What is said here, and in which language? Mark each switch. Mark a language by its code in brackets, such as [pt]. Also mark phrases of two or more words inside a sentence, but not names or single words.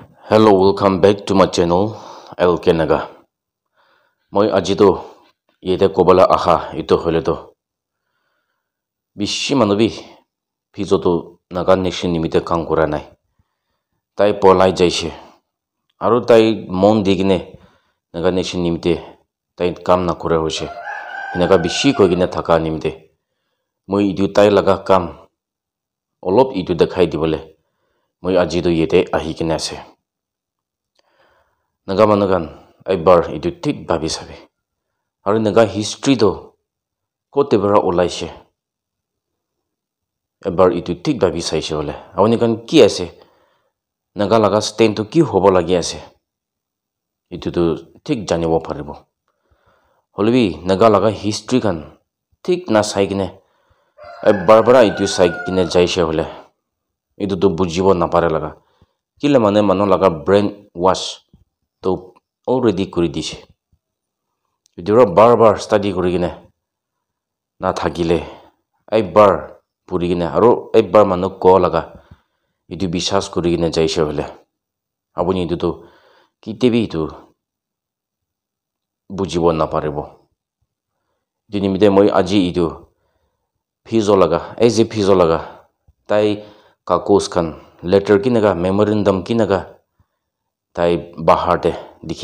[en] Hello, welcome back to my channel LK Naga. [nag] Moi ajito yete kobala aha ito holedo. Bishi manubi phizoto Naga nation nimite kam kora nai. Tai polai jaise. Aru tai mon digine Naga nation nimite tai kam na kora hoise. Naga bishi kogine thaka nimite. Moi idu tai laga kam olop idu dekhai dibole. Moi ajito yete ahi kine ase. Naga manugan aibar itu tik babi sabi. Aru naga history do kote bara olaise. Aibar itu tik babi saise ole. Awani kan ki ase? Naga laga stand to ki hobo lagi ase. Itu to tik janibo paribo. Holebi naga laga history kan tik na saikine. Aibar bara itu saikine jaise ole. Itu to bujibo na pare laga. Kile mano laga [en] brain wash [nag] to already kuri dise. Idura bar study kuri gine na thakile aibar puri gine aro aibar manu ko laga idu bishas kuri gine jaise hole abuni idu to kitebi itu bujibo na paribo dinimide moi aji idu phizo laga tai kakos khan letter kinaga memorandum kinaga tai bahar te dikhi